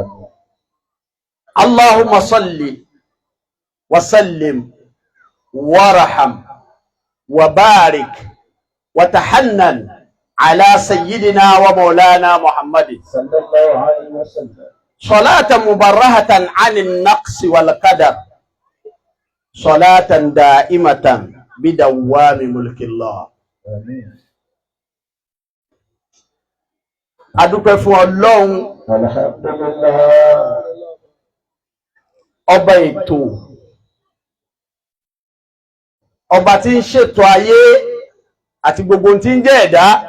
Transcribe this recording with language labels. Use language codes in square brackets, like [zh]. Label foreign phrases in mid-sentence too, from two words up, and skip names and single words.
[ar] اللهم صل وسلم وارحم وبارك وتحنن على سيدنا ومولانا محمد صلى الله عليه وسلم صلاة مبرهة عن النقص والقدر صلاة دائمة بدوام ملك الله آمين [yo] adúpẹ́ fún Ọlọ́run alhamdulillah ọba ètò ọba tí ń ṣètò ayé àti gbogbo tí ń jẹ́ ẹ̀dá.